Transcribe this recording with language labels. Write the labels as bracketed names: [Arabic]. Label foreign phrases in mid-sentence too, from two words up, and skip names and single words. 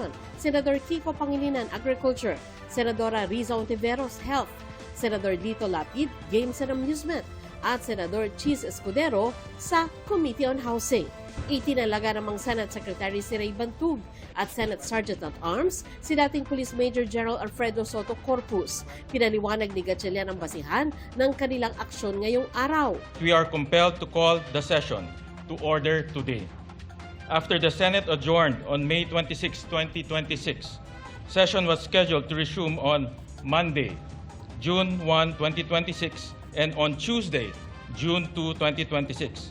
[Filipino] Senador Kiko Pangilinan, Agriculture. Senadora Riza Ontiveros, Health. Senador Dito Lapid, [English] Games and Amusement. [Filipino] At Senador Chis Escudero sa Committee on Housing. Itinalaga namang Senate Secretary si Ray Bantug at Senate Sergeant-at-Arms si dating Police Major General Alfredo Soto Corpus. Pinaliwanag ni Gatchalian ang basihan ng kanilang aksyon ngayong araw. [English] We are compelled to call the session to order today. After the Senate adjourned on May 26, 2026, session was scheduled to resume on Monday, June 1, 2026, and on Tuesday, June 2, 2026.